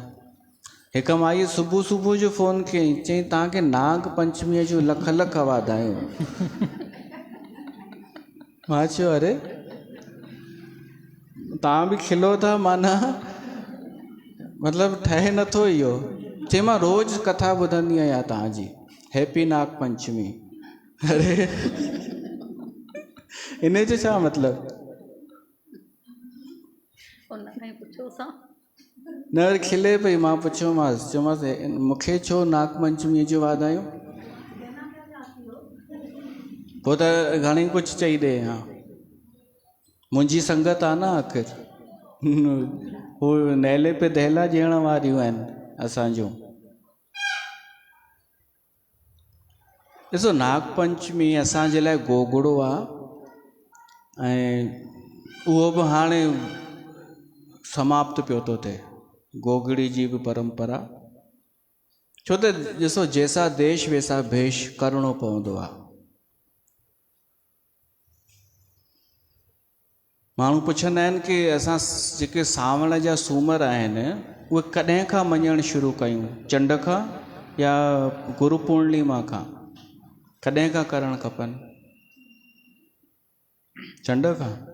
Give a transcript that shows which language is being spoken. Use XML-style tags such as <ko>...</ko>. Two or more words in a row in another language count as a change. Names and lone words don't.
<sd>हिकु माई सुबुह सुबुह जो फ़ोन कयईं, चयईं तव्हांखे नाग पंचमीअ जूं लख लख वाधायूं। मां चयो अरे तव्हां बि खिलो था, माना मतिलबु ठहे नथो इहो। चई मां रोज़ु कथा ॿुधंदी आहियां तव्हांजी, हैप्पी नाग पंचमी। अरे इन जो छा मतिलबु? उनखां पुछोसां न वरी खिले पई। मां पुछियोमांसि, चयोमांसि मूंखे छो नाग पंचमीअ जूं वाधायूं? पोइ त घणेई कुझु चई ॾे। हा मुंहिंजी संगत आहे न, आख़िर हू</sd> <hi>नेले पे दहला</hi> <sd>ॾियण वारियूं आहिनि असांजूं। ॾिसो नाग पंचमी असांजे लाइ गोगड़ो आहे ऐं उहो बि हाणे समाप्त पियो थो थिए, गोगड़ी जी बि परंपरा। छो त ॾिसो</sd> <hi>जैसा देश वैसा भेष</hi> <sd>करिणो पवंदो आहे। माण्हू पुछंदा आहिनि की असां जेके सावण जा सूमर आहिनि उहे कॾहिं खां मञणु शुरू कयूं, चंड खां या गुरु पूर्णिमा खां? कॾहिं खां करणु खपनि? चंड खां।</sd>